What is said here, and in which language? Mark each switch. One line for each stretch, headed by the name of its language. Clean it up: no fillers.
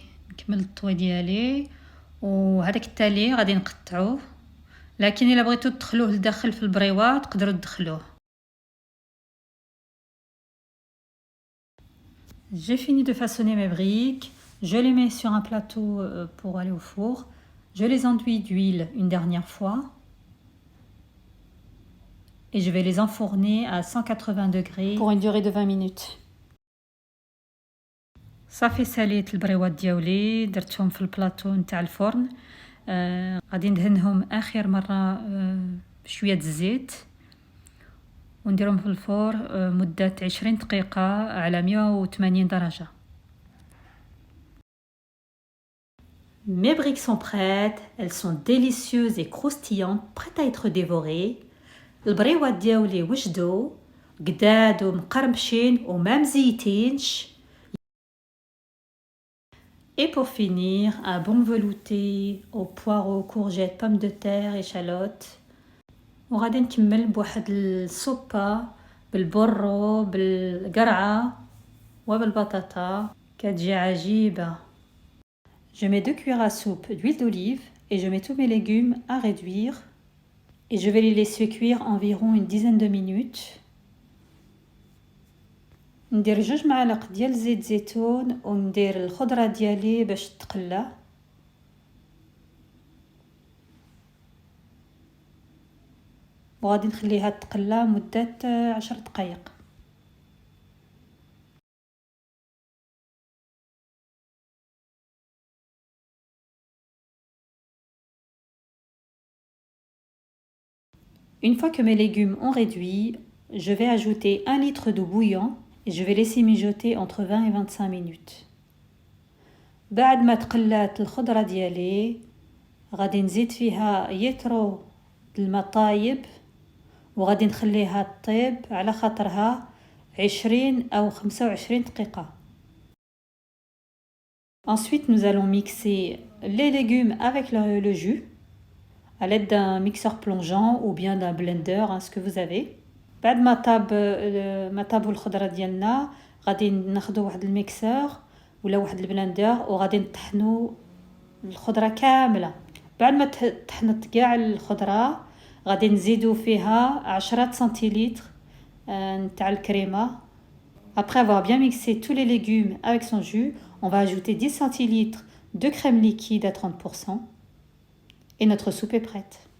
Arabic: نكمل الطوي ديالي وهذاك التالي غادي نقطعوه، لكن الا بغيتو تدخلوه لداخل في البريوات تقدروا تدخلوه.
French: J'ai fini de façonner mes briques, je les mets sur un plateau pour aller au four, je les enduis d'huile une dernière fois. et je vais les enfourner à 180 degrés pour une durée de 20 minutes.
Arabic: صافي ساليت البريوات ديالي درتهم في البلاطو نتاع الفرن. غادي ندهنهم اخر مره بشويه الزيت ونديرهم في الفور مده 20 دقيقه على 180 درجه.
French: Mes briques sont prêtes, elles sont délicieuses et croustillantes, prêtes à être dévorées.
Arabic: البريوات ديالي وجدوا قداد ومقرمشين وما مزيتينش.
French: Et pour finir, un bon velouté aux poireaux, courgettes, pommes de terre, échalotes.
Arabic: وغادي نكمل بواحد الصوبة بالبرو بالقرعة وبالبطاطا كتجي عجيبة.
French: Je mets 2 cuillères à soupe d'huile d'olive et je mets tous mes légumes à réduire et je vais les laisser cuire environ une dizaine de minutes.
Arabic: ندير 2 معالق ديال زيت زيتون وندير الخضره ديالي باش تقلى. وغادي نخليها تقلى مده 10 دقائق.
French: Une fois que mes légumes ont réduit, je vais ajouter 1 litre d'eau bouillante et je vais laisser mijoter entre 20 et 25 minutes.
Arabic: بعد ما تقلات الخضرة ديالي غادي نزيد فيها يترو الماء طايب وغادي نخليها تطيب على خاطرها 20 أو 25 دقيقة.
French: Ensuite, nous allons mixer les légumes avec le jus à l'aide d'un mixeur plongeant ou bien d'un blender, ce que vous avez.
Arabic: بعد ما طابوا الخضره ديالنا غادي ناخذوا واحد الميكسور ولا واحد البلندر وغادي نطحنوا الخضره كامله. بعد ما طحنت كاع الخضره غادي نزيدوا فيها 10 سنتيلتر نتاع الكريمه.
French: Après avoir bien mixé tous les légumes avec son jus, on va ajouter 10 centilitres de crème liquide à 30% et notre soupe est prête.